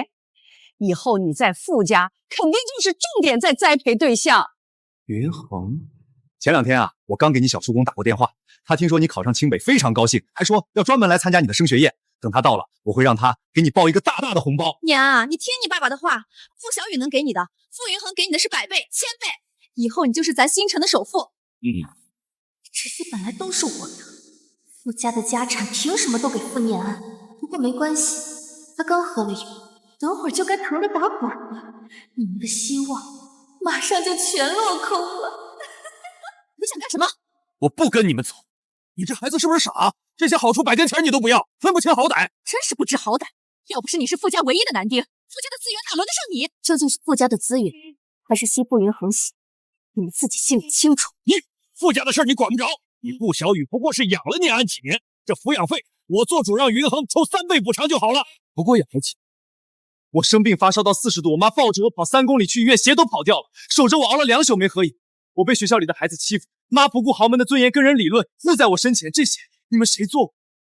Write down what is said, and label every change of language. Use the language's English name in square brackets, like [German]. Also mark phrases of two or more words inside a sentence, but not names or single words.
[Chinese] 以後你在傅家肯定就是重點在栽培對象。雲恆，前2天啊，我剛給你小叔公打過電話，他聽說你考上清北，非常高興，還說要專門來參加你的升學宴。等他到了，我會讓他給你包一個大大的紅包。念安啊，你聽你爸爸的話，傅小雨能給你的，傅雲恆給你的是100倍、1000倍，以後你就是咱新城的首富。這些本來都是我的，傅家的家產憑什麼都給傅念安？不過沒關係，他剛喝了酒，等會兒就該疼得打滾了。你們的希望馬上就全落空了。你想幹什麼？我不跟你們走。你這孩子是不是傻？這些好處100跟錢你都不要，分不清好歹。真是不知好歹！要不是你是傅家唯一的男丁，傅家的資源哪輪得上你？究竟是傅家的資源，還是吸傅雲恆血？你們自己心裡清楚。你傅家的事你管不着，你顧小雨不過是養了念安幾年，這撫養費我做主讓雲恆抽3倍補償就好了。不過養了幾年，我生病發燒到40度，我媽抱着我跑3公里去醫院，鞋都跑掉了，守着我熬了2宿沒合影。我被學校裡的孩子欺負，媽不顧豪門的尊嚴跟人理論，護在我身前，這些你們誰做過？